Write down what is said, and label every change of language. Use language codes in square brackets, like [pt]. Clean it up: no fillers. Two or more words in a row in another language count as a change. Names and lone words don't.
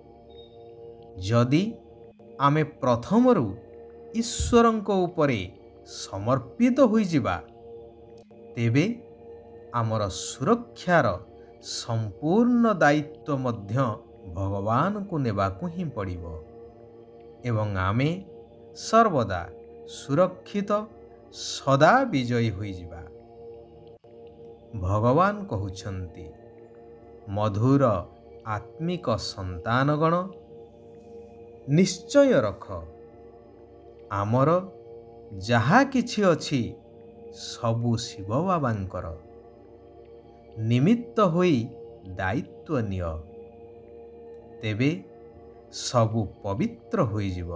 [or] ଯଦି ଆମେ ପ୍ରଥମରୁ ଈଶ୍ୱରଙ୍କ ଉପରେ ସମର୍ପିତ ହୋଇ ଯିବା ତେବେ ଆମର ସୁରକ୍ଷାର ସମ୍ପୂର୍ଣ୍ଣ ଦାୟିତ୍ୱ ମଧ୍ୟ ଭଗବାନ କୁ ନେବାକୁ ହିଁ ପଡ଼ିବ ଏବଂ ଆମେ ସର୍ବଦା ସୁରକ୍ଷିତ ସଦା ବିଜୟୀ ହୋଇ ଯିବା। ଭଗବାନ କହୁଛନ୍ତି ମଧୁର ଆତ୍ମିକ ସନ୍ତାନଗଣ ନିଶ୍ଚୟ ରଖ ଆମର ଯାହା କିଛି ଅଛି ସବୁ ଶିବ ବାବାଙ୍କର, ନିମିତ୍ତ ହୋଇ ଦାୟିତ୍ୱ ନିଅ ତେବେ ସବୁ ପବିତ୍ର ହୋଇ ଯିବ।